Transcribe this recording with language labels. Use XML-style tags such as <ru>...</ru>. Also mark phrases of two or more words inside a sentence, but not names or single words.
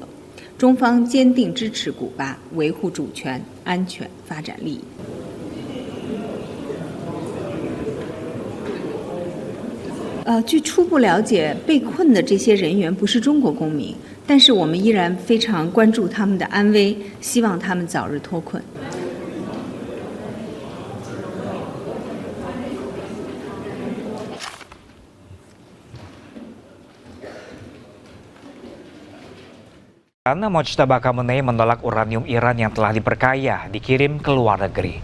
<zh>中方坚定支持古巴维护主权、安全、发展利益。据初步了解，被困的这些人员不是中国公民，但是我们依然非常关注他们的安危，希望他们早日脱困。</zh> <id>Mojtaba Khamenei menolak uranium Iran yang telah diperkaya dikirim ke luar negeri.</id>